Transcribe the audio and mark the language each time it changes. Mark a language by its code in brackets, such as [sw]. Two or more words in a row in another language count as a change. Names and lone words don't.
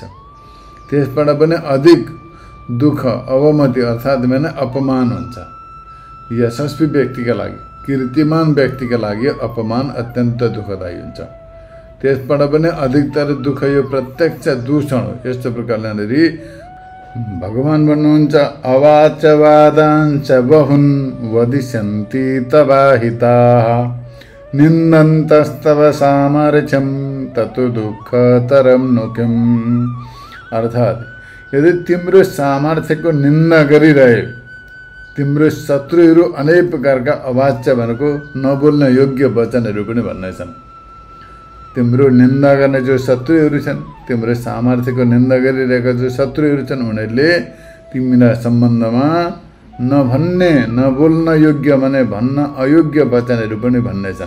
[ne] त्यसबाट पनि अधिक दुःख, अवमति अर्थात् भने अपमान हुन्छ। यशस्वी व्यक्तिका लागि, कीर्तिमान व्यक्तिका लागि अपमान अत्यन्त दुःखदायी हुन्छ। त्यसबाट पनि अधिकतर दुःख यो प्रत्यक्ष दूषण हो। यस्तो प्रकारले भगवान भन्नुहुन्छ [sa] अवाचवादांच बहुन् वदिष्यन्ति तवाहिताः निन्दन्तस्तव सामर्थ्यं ततो दुःखतरं नु किम्। [ne] अर्थात् यदि तिम्रो सामर्थ्यको निन्दा गरिरहे, तिम्रो शत्रुहरू अनेक प्रकारका अवाच्य भनेको नबोल्न योग्य वचनहरू पनि भन्नेछन्। तिम्रो निन्दा गर्ने जो शत्रुहरू छन्, तिम्रो सामर्थ्यको निन्दा गरिरहेका जो शत्रुहरू छन्, उनीहरूले तिमीलाई सम्बन्धमा नभन्ने, नबोल्न योग्य भने भन्न अयोग्य वचनहरू पनि भन्नेछन्।